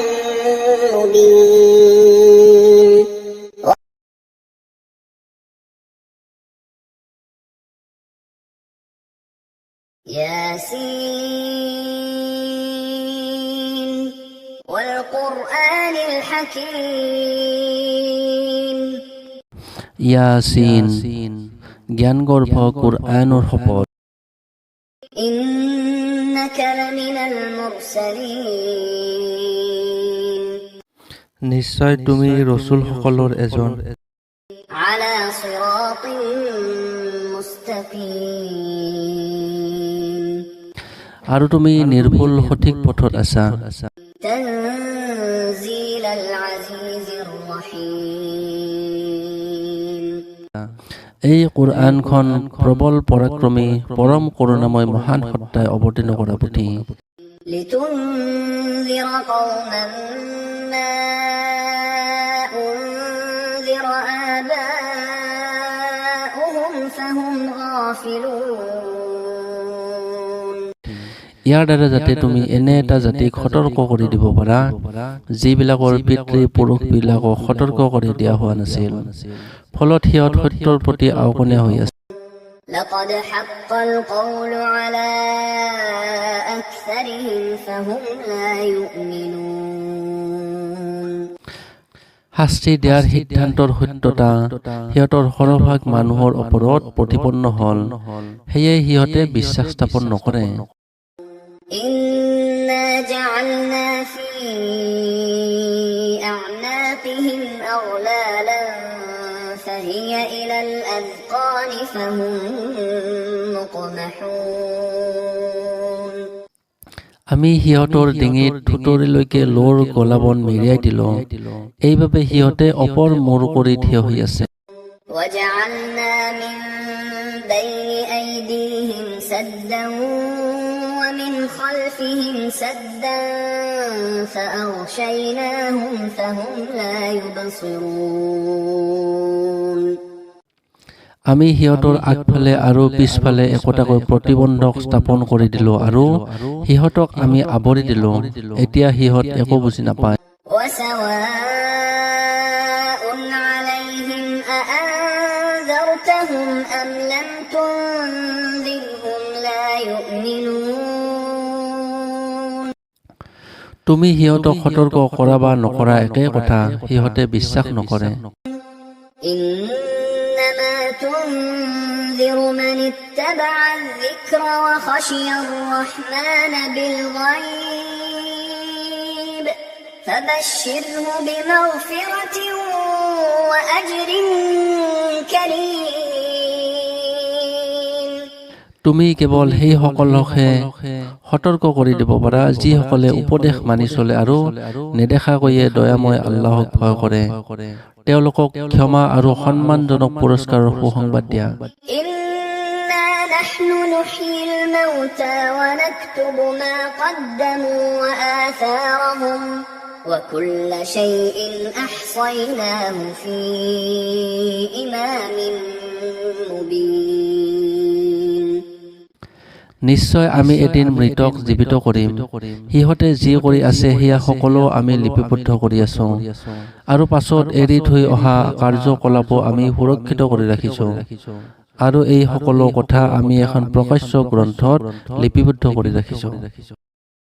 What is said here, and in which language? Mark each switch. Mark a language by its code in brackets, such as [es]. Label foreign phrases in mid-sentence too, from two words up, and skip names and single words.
[ar] مبين ياسين والقرآن الحكيم [as] यासीन জ্ঞানগর্ভ কুরআনৰ শপত [ar] إنك لمن المرسلين [as] নিশ্চয় তুমি ৰসুলসকলৰ এজন [ar] على صراط مستقيم [as] আৰু তুমি নিৰ্ভুল সঠিক পথত আছা [ar] تنزيل العزيز الرحيم [as] এই কুরআনখন প্ৰবল পৰাক্ৰমী পৰম কৰুণাময় মহান সত্তাই অৱতীৰ্ণ কৰা পুথি [ar] لتنذر قوما ما أنذر آباؤهم فهم غافلون [as] ইয়াৰ দ্বাৰা যাতে তুমি এনে এটা জাতিক সতৰ্ক কৰি দিব পাৰা যিবিলাকৰ পিতৃ পুৰুষবিলাকক সতৰ্ক কৰি দিয়া হোৱা নাছিল ফলত সিহঁত সত্যৰ প্ৰতি আওকণীয়া হৈ আছে [ar] لقد حق القول على أكثرهم فهم لا يؤمنون [as] শাস্তি দিয়াৰ সিদ্ধান্তৰ সত্যতা সিহঁতৰ সৰহভাগ মানুহৰ ওপৰত প্ৰতিপন্ন হ'ল সেয়ে সিহঁতে বিশ্বাস স্থাপন নকৰে [ar] إنا جعلنا في أعناقهم أغلالا فهي إلى الأذقان فهم مقمحون [as] আমি সিহঁতৰ ডিঙিত থুতৰিলৈকে লোৰ গলাবন মেৰিয়াই দিলো এইবাবে সিহঁতে অপৰ মূৰ কৰি থিয় হৈ আছে [ar] وجعلنا من بين أيديهم سدا ومن خلفهم سدا فأغشيناهم فهم لا يبصرون [as] আমি সিহঁতৰ আগফালে আৰু পিছফালে একোটাকৈ প্ৰতিবন্ধক স্থাপন কৰি দিলো আৰু সিহঁতক আমি আৱৰি দিলো এতিয়া সিহঁত একো বুজি নাপায় [ar] وسواء عليهم أأنذرتهم أم لم تنذرهم لا يؤمنون [as] তুমি সিহঁতক সতৰ্ক কৰা বা নকৰা একে কথা সিহঁতে বিশ্বাস নকৰে [ar] إنما تنذر تنذر من اتبع الذكر وخشي الرحمن بالغيب فبشره بمغفرة وأجر كريم [as] তুমি কেৱল সেই সকলকহে সতৰ্ক কৰি দিব পাৰা যিসকলে উপদেশ মানি চলে আৰু নেদেখাকৈয়ে দয়াময় আল্লাহক ভয় কৰে তেওঁলোকক ক্ষমা আৰু সন্মানজনক পুৰস্কাৰৰ সুসংবাদ দিয়া [ar] إنا نحن نحيي الموتى ونكتب ما قدموا وآثارهم وكل شيء أحصيناه في إمام مبين [as] নিশ্চয় আমি এদিন মৃতক জীৱিত কৰিম সিহঁতে যি কৰি আছে সেয়া সকলো আমি লিপিবদ্ধ কৰি আছো আৰু পাছত এৰি থৈ অহা কাৰ্যকলাপো আমি সুৰক্ষিত কৰি ৰাখিছো আৰু এই সকলো কথা আমি এখন প্ৰকাশ্য গ্ৰন্থত লিপিবদ্ধ কৰি ৰাখিছো